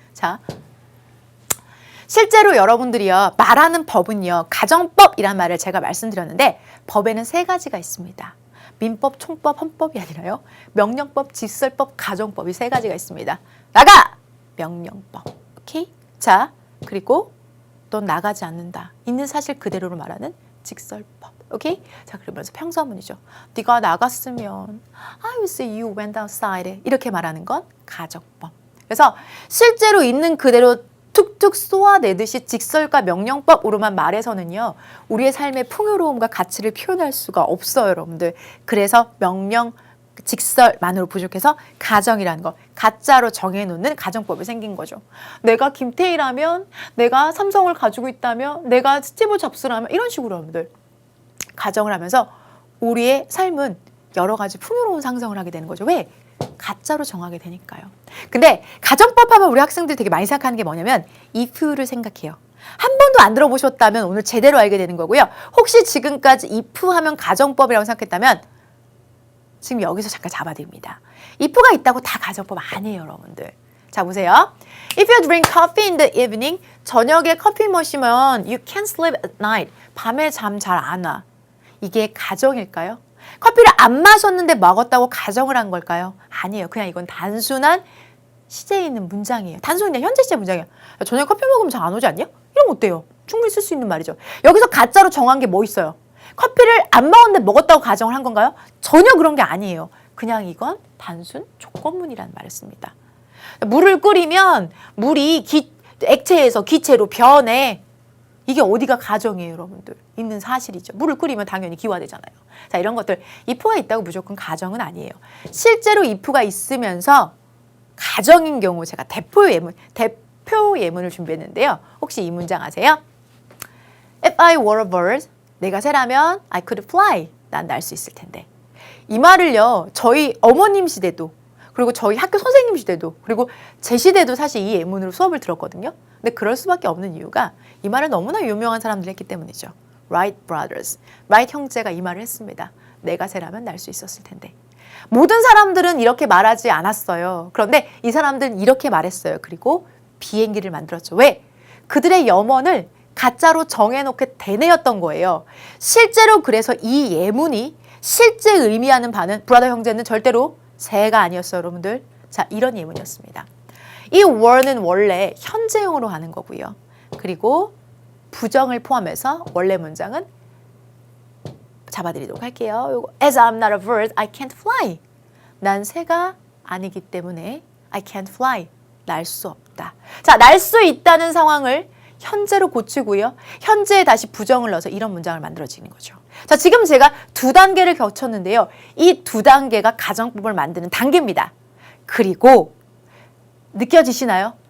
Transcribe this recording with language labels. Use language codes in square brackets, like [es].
[ko] 자, 실제로 여러분들이요, 말하는 법은요, 가정법이란 말을 제가 말씀드렸는데 법에는 3가지가 있습니다. 민법, 총법, 헌법이 아니라요, 명령법, 직설법, 가정법이 3가지가 있습니다. 나가! 명령법. 오케이? 자, 그리고 넌 나가지 않는다. 있는 사실 그대로로 말하는 직설법. 오케이? 자, 그러면서 평서문이죠. 네가 나갔으면 [en] I will see you went outside. [ko] 이렇게 말하는 건 가정법. 그래서 실제로 있는 그대로 툭툭 쏘아내듯이 직설과 명령법으로만 말해서는요, 우리의 삶의 풍요로움과 가치를 표현할 수가 없어요, 여러분들. 그래서 명령, 직설만으로 부족해서 가정이라는 거, 가짜로 정해놓는 가정법이 생긴 거죠. 내가 김태희라면, 내가 삼성을 가지고 있다면, 내가 스티브 잡스라면, 이런 식으로 여러분들 가정을 하면서 우리의 삶은 여러 가지 풍요로운 상상을 하게 되는 거죠. 왜? 가짜로 정하게 되니까요. 근데 가정법 하면 우리 학생들이 되게 많이 생각하는 게 뭐냐면 if를 생각해요. 한 번도 안 들어보셨다면 오늘 제대로 알게 되는 거고요. 혹시 지금까지 if 하면 가정법이라고 생각했다면 지금 여기서 잠깐 잡아드립니다. if가 있다고 다 가정법 아니에요, 여러분들. 자, 보세요. [en] If you drink coffee in the evening, [ko] 저녁에 커피 마시면 [en] you can't sleep at night. [ko] 밤에 잠 잘 안 와. 이게 가정일까요? 커피를 안 마셨는데 먹었다고 가정을 한 걸까요? 아니에요. 그냥 이건 단순한 시제에 있는 문장이에요. 단순히 그냥 현재 시제 문장이에요. 저녁에 커피 먹으면 잘 안 오지 않냐? 이러면 어때요? 충분히 쓸 수 있는 말이죠. 여기서 가짜로 정한 게 뭐 있어요? 커피를 안 먹었는데 먹었다고 가정을 한 건가요? 전혀 그런 게 아니에요. 그냥 이건 단순 조건문이라는 말을 씁니다. 물을 끓이면 물이 액체에서 기체로 변해. 이게 어디가 가정이에요, 여러분들. 있는 사실이죠. 물을 끓이면 당연히 기화되잖아요. 자, 이런 것들 if가 있다고 무조건 가정은 아니에요. 실제로 if가 있으면서 가정인 경우 제가 대표 예문을 준비했는데요. 혹시 이 문장 아세요? [en] If I were a bird, [ko] 내가 새라면 [en] I could fly. [ko] 난 날 수 있을 텐데. 이 말을요, 저희 어머님 시대도, 그리고 저희 학교 선생님 시대도, 그리고 제 시대도 사실 이 예문으로 수업을 들었거든요. 근데 그럴 수밖에 없는 이유가 이 말을 너무나 유명한 사람들이 했기 때문이죠. Wright brothers, Wright 형제가 이 말을 했습니다. 내가 새라면 날 수 있었을 텐데. 모든 사람들은 이렇게 말하지 않았어요. 그런데 이 사람들은 이렇게 말했어요. 그리고 비행기를 만들었죠. 왜? 그들의 염원을 가짜로 정해놓게 되뇌었던 거예요. 실제로 그래서 이 예문이 실제 의미하는 바는 브라더 형제는 절대로 새가 아니었어요, 여러분들. 자, 이런 예문이었습니다. 이 were는 원래 현재형으로 하는 거고요. 그리고 부정을 포함해서 원래 문장은 잡아드리도록 할게요. 요거, [en] As I'm not a bird, I can't fly. [ko] 난 새가 아니기 때문에 [en] I can't fly. [ko] 날 수 없다. 자, 날 수 있다는 상황을 현재로 고치고요. 현재에 다시 부정을 넣어서 이런 문장을 만들어지는 거죠. 자, 지금 제가 2단계를 거쳤는데요. 이 2단계가 가정법을 만드는 단계입니다. 그리고 느껴지시나요?